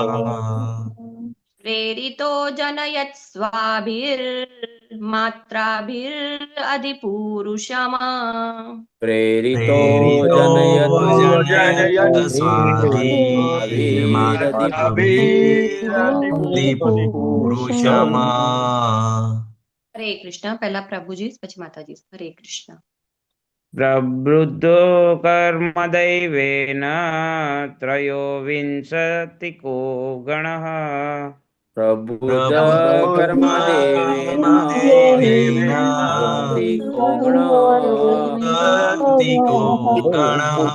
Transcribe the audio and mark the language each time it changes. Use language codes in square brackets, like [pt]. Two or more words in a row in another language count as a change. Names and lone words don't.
[sa] प्रेरितो जनयत् स्वाभिर्मात्राभिरधिपूरुषम् प्रेरितो प्रेरितो जनयत् जनयत् स्वाभिर्मात्राभिरधिपूरुषम् [hi] हरे कृष्ण। पहला प्रभुजी પછી માતાજી। हरे कृष्ण। [sa] प्रबुद्धो कर्मदैवेन त्रयोविंशतिको गणः प्रबुद्ध प्रबुद्ध कर्मदेवेन कर्मदेवेन विंशतिको गणः विंशतिको गणः